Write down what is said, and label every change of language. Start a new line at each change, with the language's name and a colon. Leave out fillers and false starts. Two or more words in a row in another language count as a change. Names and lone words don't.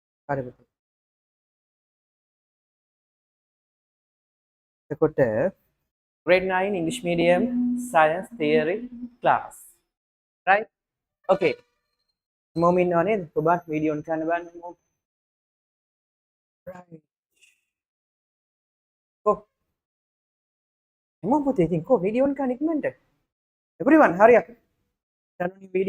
Sinhala: හරි පුතේ.
English: එතකොට grade 9 English medium science theory class. Right?
Sinhala: Okay. මොම ඉන්නව නේද? ඔබත් වීඩියෝ on කරන්න බලන්න මොම. Right. කො. මොම පුතේ ඉතින් කො වීඩියෝ on කරන්න ඉක්මනට.
English: Everyone hurry up. Turn on your video.